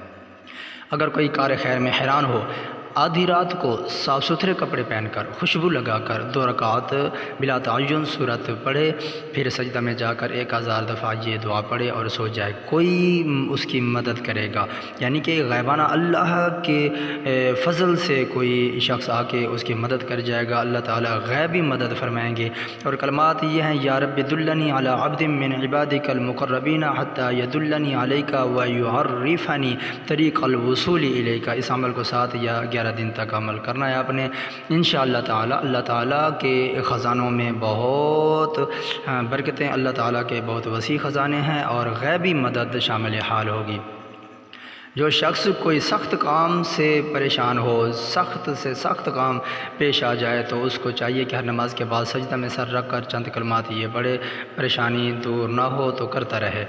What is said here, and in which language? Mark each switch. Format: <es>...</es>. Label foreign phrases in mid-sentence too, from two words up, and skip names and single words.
<ur>اگر کوئی کار خیر میں حیران ہو، آدھی رات کو صاف ستھرے کپڑے پہن کر، خوشبو لگا کر 2 رکعت بلا تعین صورت پڑھے، پھر سجدہ میں جا کر 1000 دفعہ یہ دعا پڑھے اور سو جائے، کوئی اس کی مدد کرے گا، یعنی کہ غیبانہ اللہ کے فضل سے کوئی شخص آ کے اس کی مدد کر جائے گا، اللہ تعالیٰ غیبی مدد فرمائیں گے۔ اور کلمات یہ ہیں،</ur> <ar>یا رب دلنی علی عبد من عبادک المقربین حتی یدلنی علیک ویعرفنی طریق الوصول الیک۔</ar> <ur>اس عمل کو 7 یا 11 دن تک عمل کرنا ہے آپ نے،</ur> <ar>انشاءاللہ تعالی</ar> <ur>اللہ تعالیٰ کے خزانوں میں بہت برکتیں، اللہ تعالیٰ کے بہت وسیع خزانے ہیں اور غیبی مدد شامل حال ہوگی۔ جو شخص کوئی سخت کام سے پریشان ہو، سخت سے سخت کام پیش آ جائے تو اس کو چاہیے کہ ہر نماز کے بعد سجدہ میں سر رکھ کر چند کلمات یہ پڑھے، پریشانی دور نہ ہو تو کرتا رہے۔</ur>